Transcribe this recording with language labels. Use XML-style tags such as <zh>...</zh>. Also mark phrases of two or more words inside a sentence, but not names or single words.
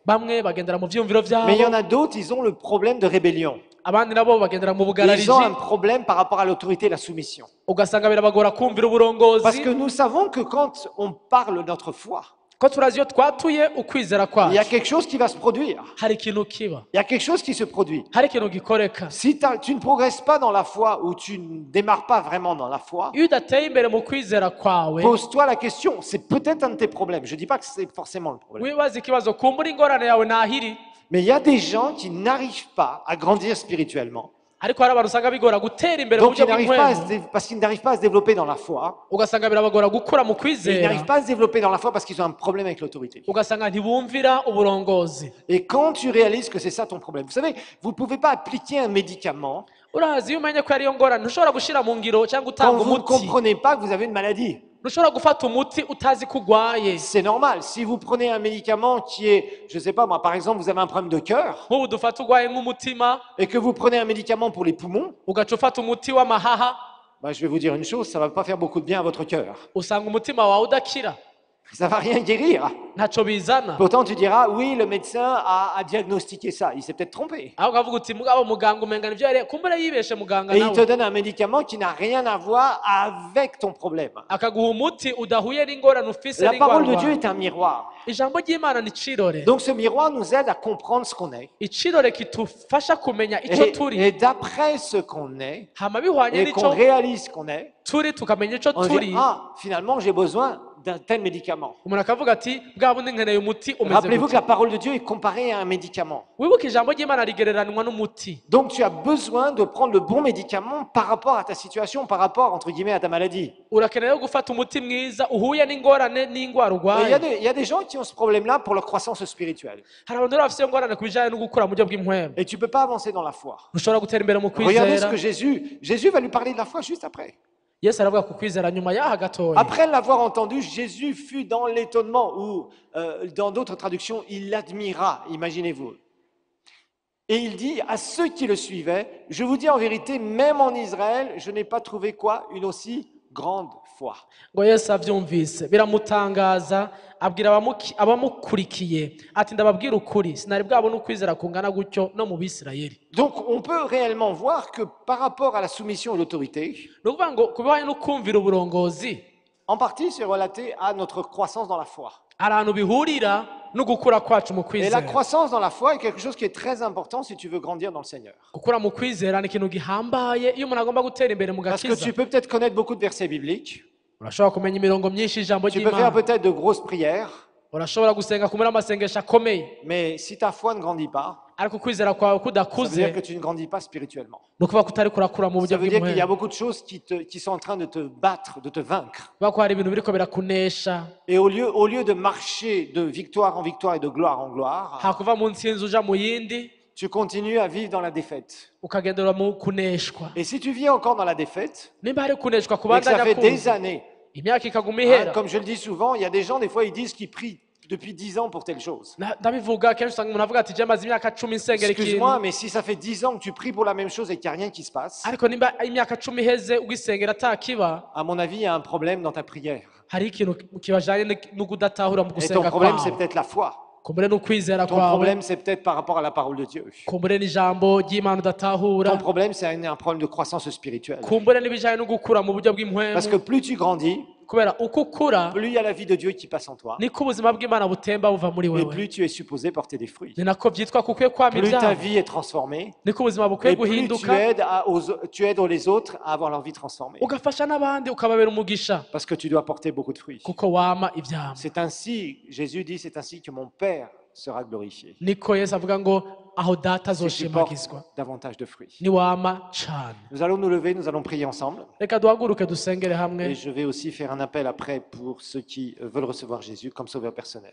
<rn>Bamwe bagendera mu vyumviro</rn> <fr>mais il y en</fr> <rn>vyabo,</rn> <fr>a d'autres, ils ont le problème de rébellion.</fr> <rn>abandi nabo bagendera mu bugarariji,</rn> <fr>Ils ont un problème par rapport à l'autorité et la soumission.</fr> <rn>ugasanga birabagora kumvira</rn> <fr>Parce</fr> <rn>uburongozi,</rn> <fr>que nous savons que quand on parle de notre foi,</fr> <rn>ko turazi iyo twatuye ukwizera</rn> <fr>il y a</fr> <rn>kwacu</rn> <fr>quelque chose qui va se produire.</fr> <rn>hari ikintu kiba,</rn> <fr>Il y a quelque chose qui se produit.</fr> <rn>hari ikintu gikoreka.</rn> <fr>Si tu ne progresses pas dans la foi ou tu ne démarres pas vraiment dans la foi,</fr> <rn>Iyo udateye imbere mu kwizera kwawe,</rn> <fr>pose-toi la question. C'est peut-être un de tes problèmes. Je ne dis pas que c'est forcément le problème.</fr> <rn>wibaza ikibazo, kumbura ingorane yawe nahiri.</rn> <fr>Mais il y a des gens qui n'arrivent pas à grandir spirituellement.</fr> <rn>Ariko hari abantu usanga bigora gutera imbere mu</rn> <fr>Donc</fr> <rn>buryo</rn> <fr>ils n'arrivent pas à</fr> <rn>bw'impwemu,</rn> <fr>parce qu'ils n'arrivent pas à se développer dans la foi.</fr> <rn>ugasanga birabagora gukura mu</rn> <fr>Et ils</fr> <rn>kwizera,</rn> <fr>n'arrivent pas à se développer dans la foi parce qu'ils ont un problème avec l'autorité.</fr> <rn>ugasanga ntibumvira uburongozi.</rn> <fr>Et quand tu réalises que c'est ça ton problème, vous savez, vous ne pouvez pas appliquer un médicament</fr> <rn>Urazi iyo umenye ko ariyo ngorane, ntushobora gushira mu ngiro cyangwa</rn> <fr>quand</fr> <rn>utanga</rn> <fr>vous ne</fr> <rn>umuti,</rn> <fr>comprenez pas que vous avez une maladie.</fr> <rn>ntushobora gufata umuti utazi ko urwaye.</rn> <fr>C'est normal. Si vous prenez un médicament qui est, je ne sais pas moi, par exemple, vous avez un problème de cœur</fr> <rn>Nk'ubu dufata urwaye nk'umutima,</rn> <fr>et que vous prenez un médicament pour les poumons,</fr> <rn>ugaca ufata umuti w'amahaha,</rn> <fr>bah, je vais vous dire une chose, ça ne va pas faire beaucoup de bien à votre cœur.</fr> <rn>usanga umutima wawe udakira,</rn> <fr>Ça ne va rien guérir.</fr> <rn>ntacyo bizana.</rn> <fr>Pourtant, tu diras, oui, le médecin a diagnostiqué ça. Il s'est peut-être trompé.</fr> <rn>aho ukavuga uti mugabo muganga umenga nivyo yari kumbura yibeshe muganga</rn> <fr>Et il te</fr> <rn>nawe,</rn> <fr>donne un médicament qui n'a rien à voir avec ton problème.</fr> <rn>akaguha umuti udahuye n'ingorane ufise</rn> <fr>La parole de Dieu</fr> <rn>n'ingwara.</rn> <fr>est un miroir.</fr> <rn>Ijambo ry'Imana ni icirore,</rn> <fr>Donc ce miroir nous aide à comprendre ce qu'on est.</fr> <rn>icirore kitufasha kumenya ico turi,</rn> <fr>Et d'après ce qu'on est,</fr> <rn>hama bihwanye</rn> <fr>et qu'on</fr> <rn>n'ico</rn> <fr>réalise ce qu'on est,</fr> <rn>turi tukamenya ico</rn> <fr>on dit,</fr> <rn>turi,</rn> <fr>ah, finalement, j'ai besoin d'un tel médicament.</fr> <rn>umuntu akavuga ati bwa bundi nkeneye umuti umeze</rn> <fr>Rappelez-vous que</fr> <rn>gutya.</rn> <fr>la parole de Dieu est comparée à un médicament.</fr> <rn>Wibuke ijambo ry'Imana rigereranywa n'umuti,</rn> <fr>Donc tu as besoin de prendre le bon médicament par rapport à ta situation, par rapport, entre guillemets, à ta maladie.</fr> <rn>urakeneye gufata umuti mwiza uhuye n'ingorane n'ingwara</rn> <fr>Et il y a</fr> <rn>urwaye.</rn> <fr>il y a des gens qui ont ce problème-là pour leur croissance spirituelle.</fr> <rn>Hari abantu rero bafite iyo ngorane ku bijyanye no gukura mu buryo bw'impwemu,</rn> <fr>Et tu ne peux pas avancer dans la foi.</fr> <rn>ntushobora gutera imbere mu</rn> <fr>Regardez ce</fr> <rn>kwizera.</rn> <fr>que Jésus va lui parler de la foi juste après.</fr> <rn>Yesu aravuga ku kwizera nyuma y'aha gatoya.</rn> <fr>Après l'avoir entendu, Jésus fut dans l'étonnement, ou dans d'autres traductions, il l'admira, imaginez-vous. Et il dit à ceux qui le suivaient, je vous dis en vérité, même en Israël, je n'ai pas trouvé quoi? Une aussi grande foi.</fr> <rn>Ngo Yesu avyumvise biramutangaza, abwira abamukurikiye ati ndababwira ukuri, sinari bwabona ukwizera kungana gutyo no mu Bisirayeli.</rn> <fr>Donc on peut réellement voir que par rapport à la soumission et l'autorité,</fr> <rn>Ni ukuvuga ngo ku bihwanye no kumvira uburongozi,</rn> <fr>en partie c'est relaté à notre croissance dans la foi.</fr> <rn>hari ahantu bihurira no gukura kwacu mu</rn> <fr>Et la</fr> <rn>kwizera.</rn> <fr>croissance dans la foi est quelque chose qui est très important si tu veux grandir dans le Seigneur.</fr> <rn>Gukura mu kwizera ni ikintu gihambaye iyo umuntu agomba gutera imbere mu</rn> <fr>Parce que</fr> <rn>gakiza.</rn> <fr>tu peux peut-être connaître beaucoup de versets bibliques,</fr> <rn>Urashobora kumenya imirongo myinshi y'ijambo</rn> <fr>tu peux faire</fr> <rn>ry'Imana,</rn> <fr>peut-être de grosses prières,</fr> <rn>urashobora gusenga kumera amasengesho akomeye,</rn> <fr>mais si ta foi ne grandit pas,</fr> <rn>ariko ukwizera kwawe</rn> <fr>ça veut dire</fr> <rn>kudakuze</rn> <fr>que tu ne grandis pas spirituellement.</fr> <rn>ni ukuvuga ko utari kurakura mu</rn> <fr>Ça</fr> <rn>buryo</rn> <fr>veut dire qu'il y a</fr> <rn>bw'impwemu,</rn> <fr>beaucoup de choses qui sont en train de te battre, de te vaincre.</fr> <rn>kuvuga ko hari ibintu biriko birakunesha,</rn> <fr>Et au lieu de marcher de victoire en victoire et de gloire en gloire,</fr> <rn>hakuva mu ntsinzi uja mu yindi,</rn> <fr>tu continues à vivre dans la défaite.</fr> <rn>ukagendera mu kuneshwa.</rn> <fr>Et si tu vis encore dans la défaite,</fr> <rn>Nimba hari kuneshwa</rn> <fr>et que ça</fr> <rn>kubandanya</rn> <fr>fait des</fr> <rn>kuza,</rn> <fr>années,</fr> <rn>imyaka ikaguma</rn> <fr>hein,</fr> <rn>ihera.</rn> <fr>comme je le dis souvent, il y a des gens, des fois, ils disent qu'ils prient depuis 10 ans pour telle chose.</fr> <rn>Ndabivuga kenshi usanga umuntu avuga ati je maze imyaka 10 nsengera</rn> <fr>Excuse-moi,</fr> <rn>ikintu,</rn> <fr>mais si ça fait 10 ans que tu pries pour la même chose et qu'il n'y a rien qui se passe,</fr> <rn>ariko nimba imyaka 10 iheze ugisengera atakiba,</rn> <fr>à mon avis, il y a un problème dans ta prière.</fr> <rn>hari ikintu kibajanye no kudatahura mu</rn> <fr>Et ton</fr> <rn>gusenga</rn> <fr>problème, c'est</fr> <rn>kwawe.</rn> <fr>peut-être la foi.</fr> <rn>Kumbure n'ukwizera</rn> <fr>Ton</fr> <rn>kwawe,</rn> <fr>problème, c'est peut-être par rapport à la parole de Dieu.</fr> <rn>kumbure n'ijambo ry'Imana udatahura,</rn> <fr>Ton problème, c'est un problème de croissance spirituelle.</fr> <rn>kumbure n'ibijanye no gukura mu buryo</rn> <fr>Parce que</fr> <rn>bw'impwemu,</rn> <fr>plus tu grandis,</fr> <rn>kubera uko ukura</rn> <fr>plus il y a la vie de Dieu qui passe en toi,</fr> <rn>niko ubuzima bw'Imana butemba buva muri</rn> <fr>et</fr> <rn>wewe,</rn> <fr>plus tu es supposé porter des fruits.</fr> <rn>ni nako byitwa ko ukwiye kwama</rn> <fr>Plus ta</fr> <rn>ibyabo,</rn> <fr>vie est transformée,</fr> <rn>niko ubuzima bukwiye</rn> <fr>et plus</fr> <rn>guhinduka,</rn> <fr>tu aides les autres à avoir leur vie transformée.</fr> <rn>ugafasha n'abandi ukababera umugisha</rn> <fr>Parce que tu dois porter beaucoup de fruits.</fr> <rn>kuko wama ibyabo.</rn> <fr>C'est ainsi, Jésus dit, c'est ainsi que mon Père sera glorifié.</fr> <rn>Niko Yesu avuga ngo aho data</rn> <fr>Si tu portes</fr> <rn>azoshimagizwa</rn> <fr>davantage de fruits.</fr> <rn>niwama cane.</rn> <fr>Nous allons nous lever, nous allons prier ensemble.</fr> <rn>Reka duhaguruke dusengere hamwe,</rn> <fr>Et je vais aussi faire un appel après pour ceux qui veulent recevoir Jésus comme sauveur personnel.</fr>